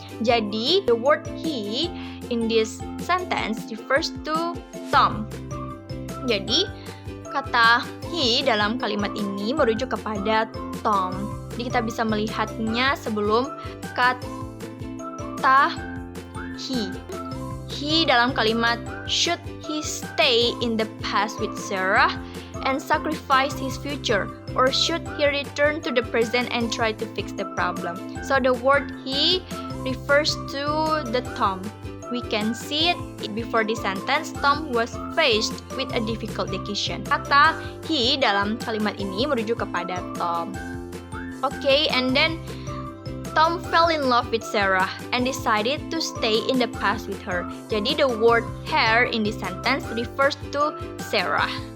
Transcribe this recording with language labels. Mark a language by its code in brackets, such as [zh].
[en] Jadi the word he in this sentence refers to Tom. [id] Jadi kata he dalam kalimat ini merujuk kepada Tom. Jadi kita bisa melihatnya sebelum kata he. [en] He [id] dalam kalimat [en] should he stay in the past with Sarah and sacrifice his future, or should he return to the present and try to fix the problem? So the word he refers to the Tom. We can see it before the sentence, Tom was faced with a difficult decision. [id] Kata he dalam kalimat ini merujuk kepada Tom. [en] Okay, and then Tom fell in love with Sarah and decided to stay in the past with her. Jadi the word her in this sentence refers to Sarah.